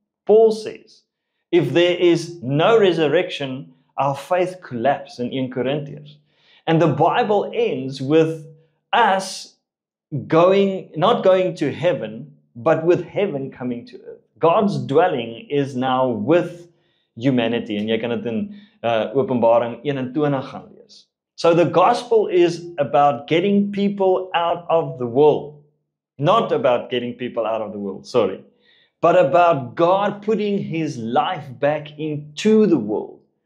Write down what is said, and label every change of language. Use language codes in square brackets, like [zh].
[en] Paul says, if there is no resurrection, our faith collapses in 1 Corinthians. And the Bible ends with us not going to heaven, but with heaven coming to earth. God's dwelling is now with humanity. [af] En jy kan dit in Openbaring 21 gaan lees. [en] So the gospel is about getting people out of the world. Not about getting people out of the world, sorry. But about God putting His life back into the world.